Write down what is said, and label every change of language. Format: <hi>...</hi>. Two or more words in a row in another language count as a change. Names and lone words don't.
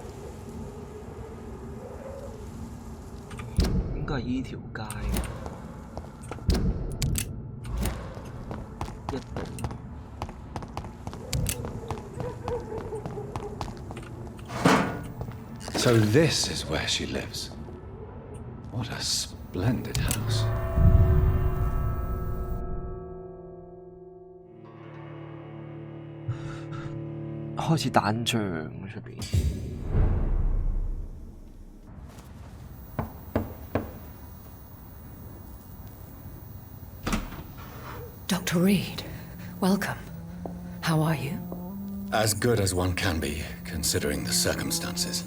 <yue>應該係依條街。一定。</yue> <en>So this is where she lives. What a splendid house.</en> <yue>開始打仗出邊。</yue> <en>Dr. Reed, welcome. How are you? As good as one can be, considering the circumstances.</en>